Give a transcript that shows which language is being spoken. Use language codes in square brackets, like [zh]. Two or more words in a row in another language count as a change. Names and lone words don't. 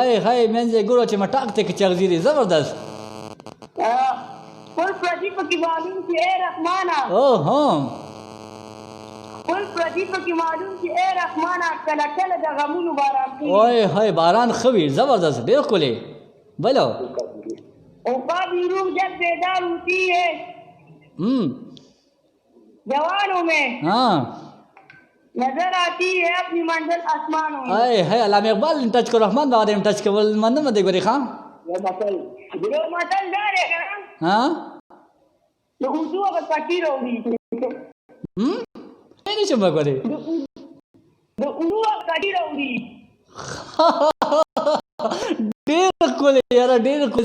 [ps] منځ ګوره چې مټاک دی که چغزي دی. زبردست. خپل پردي پکې معلوم چې اے رحمانه. خپل پردي پکې معلوم چې اے رحمانه کله کله د غمونو باران کوي. باران ښه وي. زبردست ډېر ښکلی. بلو [ur] عقابی روح جب بیدار ہوتی ہے جوانوں میں نظر آتی ہے اپنی منزل آسمانوں میں. [ps] علامه اقبال ټچ کو رحمان بابا دې ټچ کول مننه دې ګوري خان. یو متل دا دی د اردو هغه پټي راوړي. نه شم وګورې د اردو هغه پټي راوړي. ډېر ښکلی یاره ډېر ښکلی.